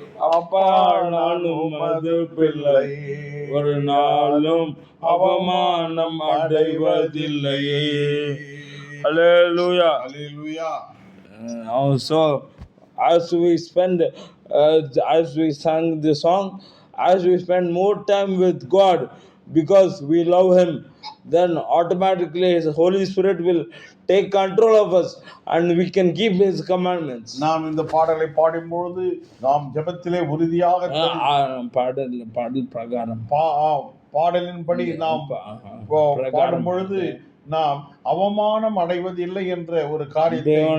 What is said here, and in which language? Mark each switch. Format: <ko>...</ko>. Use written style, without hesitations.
<ta>அப்பா நான் உமது பிள்ளை, ஒரு நாளும் அவமானம் அடைவதில்லையே.</ta> <en>Hallelujah. Hallelujah. Also, as we spend, as we sang the song, as we spend more time with God because we love Him, then automatically His Holy Spirit will take control of us and we can keep His commandments.</en> <ta>நாம் இந்த பாடலை பாடும்பொழுது நாம் ஜெபத்திலே உறுதியாக பாடல் பிரகாரம் பாடலின்படி நாம் பாடும் பொழுது நாம் அவமானம் அடைவதில்லை என்ற ஒரு காரியத்தை</ta>